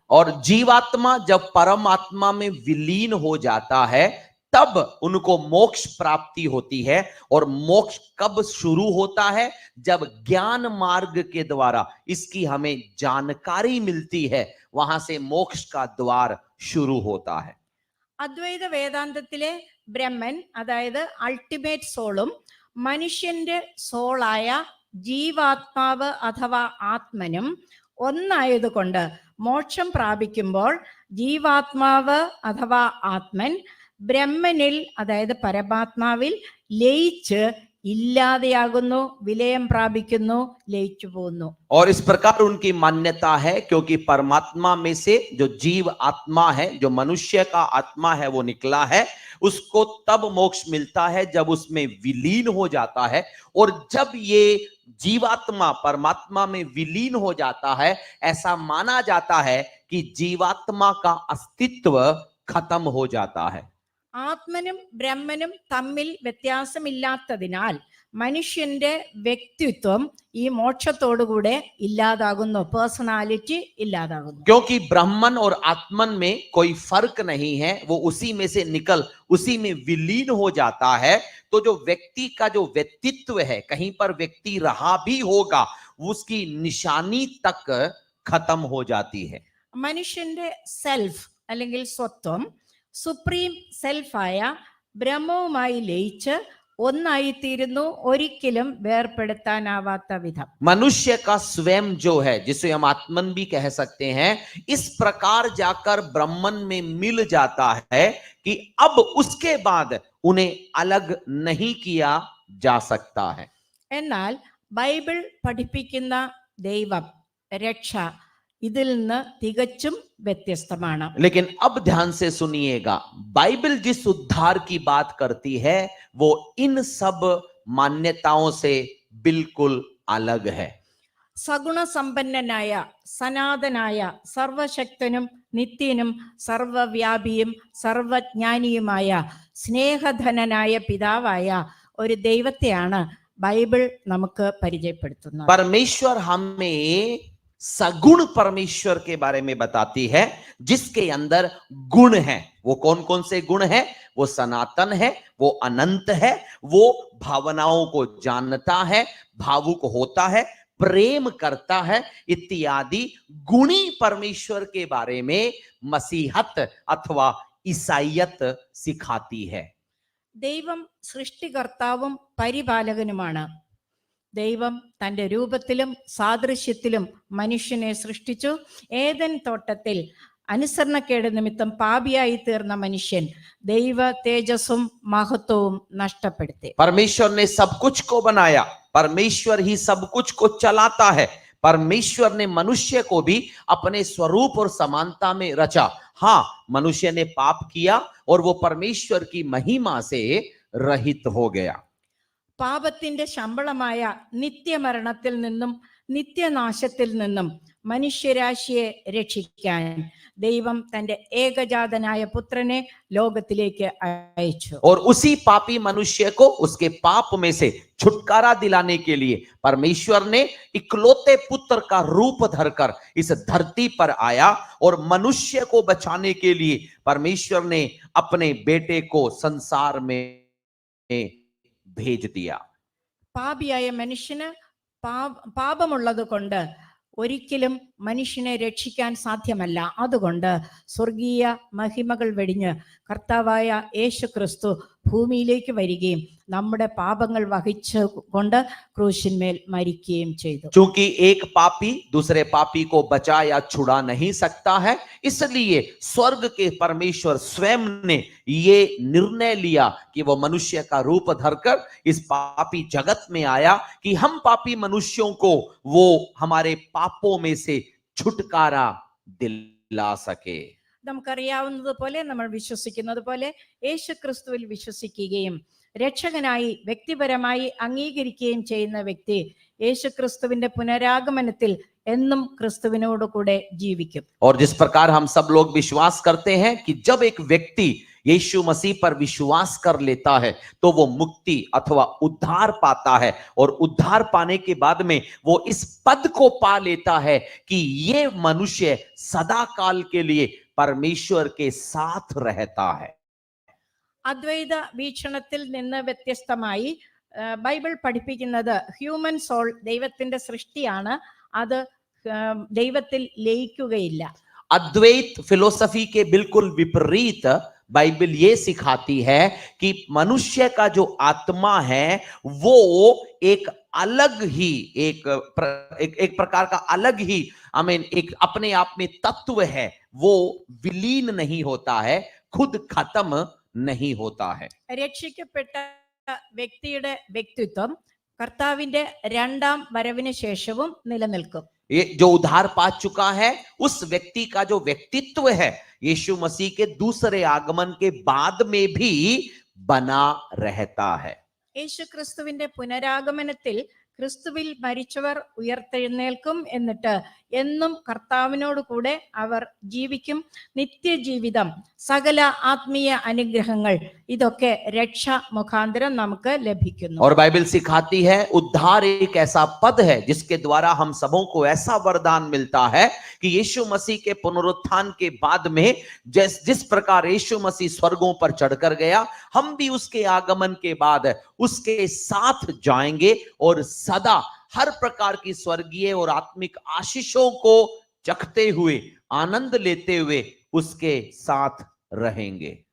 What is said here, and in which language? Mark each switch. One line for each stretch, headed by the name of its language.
Hindi: और जीवात्मा जब परमात्मा में विलीन हो जाता है तब उनको मोक्ष प्राप्ति होती है. और मोक्ष कब शुरू होता है? जब ज्ञान मार्ग के द्वारा इसकी हमें जानकारी मिलती है, वहां से मोक्ष का द्वार शुरू होता है.
Malayalam: അദ്വൈത വേദാന്തത്തിലെ ബ്രഹ്മൻ, അതായത്
English: ultimate സോളും
Malayalam: മനുഷ്യന്റെ സോളായ ജീവാത്മാവ് അഥവാ ആത്മനും ഒന്നായതുകൊണ്ട് മോക്ഷം പ്രാപിക്കുമ്പോൾ ജീവാത്മാവ് അഥവാ ആത്മൻ ബ്രഹ്മനിൽ, അതായത് പരമാത്മാവിൽ ലയിച്ച് ഇല്ലാതെയാകുന്നു, വിലയം പ്രാപിക്കുന്നു, ലയിച്ചു പോകുന്നു.
Hindi: और इस प्रकार उनकी मान्यता है क्योंकि परमात्मा में से जो जीव आत्मा है, जो मनुष्य का आत्मा है, वो निकला है, उसको तब मोक्ष मिलता है जब उसमें विलीन हो जाता है. और जब ये जीवात्मा परमात्मा में विलीन हो जाता है, ऐसा माना जाता है कि जीवात्मा का अस्तित्व खत्म हो जाता है.
Malayalam: ആത്മനും ബ്രഹ്മനും തമ്മിൽ വ്യത്യാസമില്ലാത്തതിനാൽ മനുഷ്യന്റെ വ്യക്തിത്വം ഈ മോക്ഷത്തോടുകൂടെ ഇല്ലാതാകുന്നു, പേഴ്സണാലിറ്റി ഇല്ലാതാകുന്നു.
Hindi: क्योंकि ब्रह्मन और आत्मन में कोई फर्क नहीं है, वो उसी में से निकल उसी में विलीन हो जाता है. तो जो व्यक्ति का जो व्यक्तित्व है, कहीं पर व्यक्ति रहा भी होगा, उसकी निशानी तक खत्म हो जाती है.
Malayalam: മനുഷ്യന്റെ സെൽഫ് അല്ലെങ്കിൽ സ്വത്വം
English: supreme സെൽഫായ
Malayalam: ബ്രഹ്മവുമായി ലയിച്ച് ഒന്നായിത്തീരുന്നു, ഒരിക്കലും വേർപെടുത്താനാവാത്ത വിധം.
Hindi: मनुष्य का स्वयं जो है, जिसे हम आत्मन भी कह सकते हैं, इस प्रकार जाकर ब्रह्मन में मिल जाता है कि अब उसके बाद उन्हें अलग नहीं किया जा सकता है.
Malayalam: എന്നാൽ ബൈബിൾ പഠിപ്പിക്കുന്ന ദൈവം, രക്ഷ ഇതിൽ നിന്ന് തികച്ചും വ്യത്യസ്തമാണ്.
Hindi: लेकिन अब ध्यान से सुनिएगा, बाइबल जिस उद्धार की बात करती है वो इन सब मान्यताओं से बिल्कुल अलग है.
Malayalam: സഗുണസമ്പന്നനായ സനാതനായ സർവശക്തനും നിത്യനും സർവവ്യാപിയും സർവജ്ഞാനിയുമായ സ്നേഹധനനായ പിതാവായ ഒരു ദൈവത്തെയാണ് ബൈബിൾ നമുക്ക് പരിചയപ്പെടുത്തുന്നത്.
Hindi: परमेश्वर हमें सगुण परमेश्वर के बारे में बताती है, जिसके अंदर गुण है। वो कौन कौन से गुण है? वो सनातन है, वो अनंत है, वो भावनाओं को जानता है, भावुक होता है, प्रेम करता है, इत्यादि गुणी परमेश्वर के बारे में मसीहत अथवा ईसाईयत सिखाती है।
Malayalam: ദൈവം സൃഷ്ടികർത്താവും പരിപാലകനുമാണ്. ദൈവം തൻ്റെ രൂപത്തിലും സാദൃശ്യത്തിലും മനുഷ്യനെ സൃഷ്ടിച്ചു. ഏദൻ തോട്ടത്തിൽ അനുസരണക്കേട് നിമിത്തം പാപിയായി തീർന്ന മനുഷ്യൻ ദൈവ തേജസ്സും മഹത്വവും നഷ്ടപ്പെടുത്തി.
Hindi: परमेश्वर ने सब कुछ को बनाया, परमेश्वर ही सब कुछ को चलाता है। परमेश्वर ने मनुष्य को भी अपने स्वरूप और समानता में रचा। हाँ, मनुष्य ने पाप किया और वो परमेश्वर की महिमा से रहित हो गया।
Malayalam: പാപത്തിന്റെ ശമ്പളമായ നിത്യമരണത്തിൽ നിന്നും നിത്യനാശത്തിൽ നിന്നും മനുഷ്യരാശിയെ രക്ഷിക്കാൻ ദൈവം തന്റെ ഏകജാതനായ പുത്രനെ ലോകത്തിലേക്ക് അയച്ചു.
Hindi: और उसी पापी मनुष्य को उसके पाप में से छुटकारा दिलाने के लिए परमेश्वर ने इकलौते पुत्र का रूप धरकर इस धरती पर आया और मनुष्य को बचाने के लिए परमेश्वर ने अपने बेटे को संसार में भेज दिया।
Malayalam: പാപിയായ മനുഷ്യന് പാപമുള്ളത് കൊണ്ട് ഒരിക്കലും മനുഷ്യനെ രക്ഷിക്കാൻ സാധ്യമല്ല. അതുകൊണ്ട് സ്വർഗീയ മഹിമകൾ വെടിഞ്ഞ് കർത്താവായ യേശു ക്രിസ്തു ഭൂമിയിലേക്ക് വരികയും നമ്മുടെ പാപങ്ങൾ വഹിച്ചു കൊണ്ട് ക്രൂശിന്മേൽ മരിക്കുകയും ചെയ്തു.
Hindi: चूंकि एक पापी दूसरे पापी को बचा या छुड़ा नहीं सकता है, इसलिए स्वर्ग के परमेश्वर स्वयं ने ये निर्णय लिया कि वो मनुष्य का रूप धरकर इस पापी जगत में आया कि हम पापी मनुष्यों को वो हमारे पापों में से छुटकारा दिला सके।
Malayalam: നമുക്കറിയാവുന്നതുപോലെ, നമ്മൾ വിശ്വസിക്കുന്നത് പോലെ യേശു ക്രിസ്തുവിൽ വിശ്വസിക്കുകയും രക്ഷകനായി വ്യക്തിപരമായി അംഗീകരിക്കുകയും ചെയ്യുന്ന വ്യക്തി യേശു ക്രിസ്തുവിന്റെ പുനരാഗമനത്തിൽ എന്നും ക്രിസ്തുവിനോട് കൂടെ ജീവിക്കും.
Hindi: और जिस प्रकार हम सब लोग विश्वास करते हैं कि जब एक व्यक्ति यीशु मसीह पर विश्वास कर लेता है तो वो मुक्ति अथवा उद्धार पाता है, और उद्धार पाने के बाद में वो इस पद को पा लेता है कि ये मनुष्य सदा काल के लिए परमेश्वर के साथ रहता है।
Malayalam: അദ്വൈത വീക്ഷണത്തിൽ നിന്ന് വ്യത്യസ്തമായി ബൈബിൾ പഠിപ്പിക്കുന്നത്
English: human soul
Malayalam: ദൈവത്തിന്റെ സൃഷ്ടിയാണ്, അത് ദൈവത്തിൽ ലയിക്കുകയില്ല.
Hindi: अद्वैत फिलोसफी के बिल्कुल विपरीत बाइबल ये सिखाती है कि मनुष्य का जो आत्मा है वो एक अलग ही एक प्रकार का अलग ही एक अपने आप में तत्व है, वो विलीन नहीं होता है, खुद खत्म नहीं होता है।
Malayalam: രക്ഷിക്കപ്പെട്ട വ്യക്തിയുടെ വ്യക്തിത്വം കർത്താവിന്റെ രണ്ടാം വരവിന് ശേഷവും നിലനിൽക്കും.
Hindi: ये जो उद्धार पा चुका है उस व्यक्ति का जो व्यक्तित्व है यीशु मसीह के दूसरे आगमन के बाद में भी बना रहता है।
Malayalam: യേശു ക്രിസ്തുവിന്റെ പുനരാഗമനത്തിൽ ക്രിസ്തുവിൽ മരിച്ചവർ ഉയർത്തെഴുന്നേൽക്കും, എന്നിട്ട് എന്നും കർത്താവിനോട് കൂടെ അവർ ജീവിക്കും. നിത്യജീവിതം, സകല ആത്മീയ അനുഗ്രഹങ്ങൾ, ഇതൊക്കെ രക്ഷ മുഖാന്തരം നമുക്ക് ലഭിക്കുന്നു.
Hindi: और बाइबल सिखाती है उद्धार एक ऐसा पद है जिसके द्वारा हम सबों को ऐसा वरदान मिलता है कि यीशु मसीह के पुनरुत्थान के बाद में जिस प्रकार यीशु मसीह स्वर्गों पर चढ़कर गया, हम भी उसके आगमन के बाद उसके साथ जाएंगे और सदा हर प्रकार की स्वर्गीय और आत्मिक आशीषों को चखते हुए, आनंद लेते हुए उसके साथ रहेंगे.